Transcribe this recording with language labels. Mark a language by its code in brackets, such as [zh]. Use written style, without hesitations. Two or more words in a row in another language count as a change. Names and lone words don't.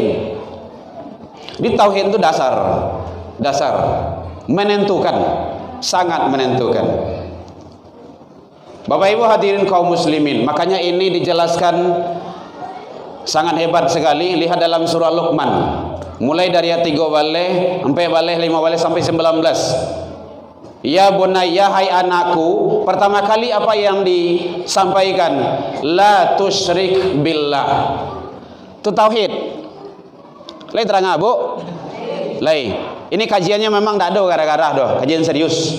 [id] Di tauhid itu dasar, menentukan, sangat menentukan. Bapak Ibu hadirin kaum muslimin, makanya ini dijelaskan sangat hebat sekali. Lihat dalam surah Luqman, mulai dari ayat 3 baleh sampai baleh 5 baleh sampai 19. [ar] يا بني, [id] hai anakku, pertama kali apa yang disampaikan? [ar] لا تشرك بالله. [id] Itu tauhid. [min] Lai terang Bu? Lai. [id] Ini kajiannya memang tidak ada gara-gara doh, kajian serius.